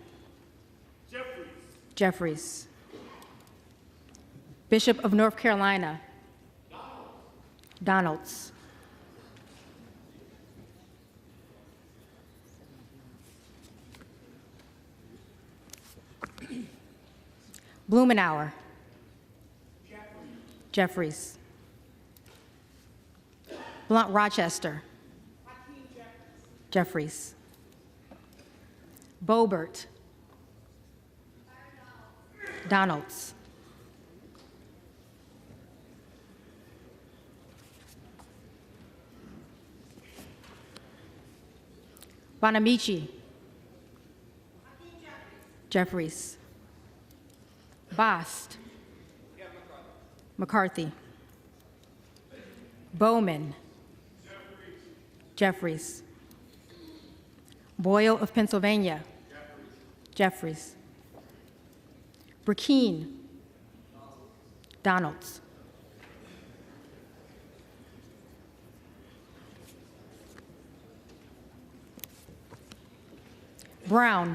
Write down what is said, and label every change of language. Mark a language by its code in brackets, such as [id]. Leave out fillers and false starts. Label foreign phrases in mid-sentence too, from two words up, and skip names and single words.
[en] Jeffries. Bishop of North Carolina. Donalds. Blumenauer. Jeffries. Blunt Rochester. Jeffries. Boebert. Donalds. Bonamici. Jeffries. Bost. McCarthy. Bowman. Jeffries. Boyle of Pennsylvania. Jeffries. Burkeen. Donalds. Brown.